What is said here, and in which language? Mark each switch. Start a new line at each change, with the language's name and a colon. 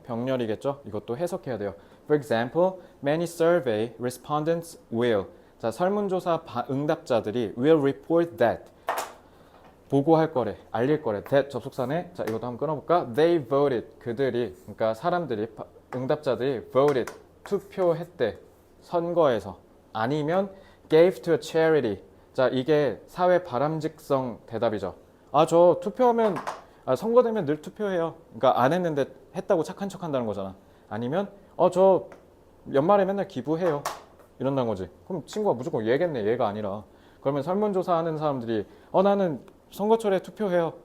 Korean: 병렬이겠죠? 이것도 해석해야 돼요.
English: For example, many survey respondents will.
Korean: 자, 설문조사 응답자들이
English: will report that.
Korean: 보고할 거래, 알릴 거래. that 접속사네. 자, 이것도 한번 끊어볼까?
English: They voted.
Korean: 그들이, 그러니까 사람들이, 응답자들이 voted. 투표했대. 선거에서.
English: 아니면 gave to a charity.
Korean: 자, 이게 사회 바람직성 대답이죠. 아, 저 투표하면 선거 되면 늘 투표해요. 그러니까 안 했는데 했다고 착한 척 한다는 거잖아. 아니면 저 연말에 맨날 기부해요. 이런다는 거지. 그럼 친구가 무조건 얘겠네. 얘가 아니라. 그러면 설문조사 하는 사람들이 나는 선거철에 투표해요.